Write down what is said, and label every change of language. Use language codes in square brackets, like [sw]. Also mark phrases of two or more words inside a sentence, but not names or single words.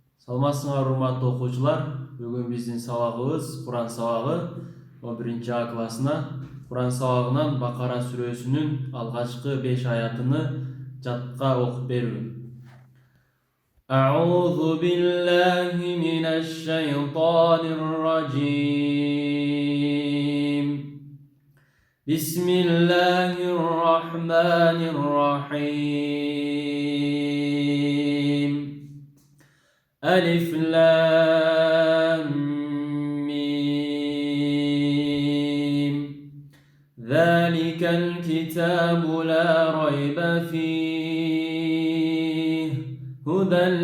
[ky] Саламатсыңар урматтуу окуучулар. Бүгүн биздин сабагыбыз Куран сабагы 11-А классына. Куран сабагынан Бакара сүрөсүнүн алгачкы 5 аятыны жатка окуп берүү. [ar] أعوذ بالله من الشيطان الرجيم. بسم الله الرحمن الرحيم. ألف لام ميم ذلك الكتاب لا ريب فيه هدى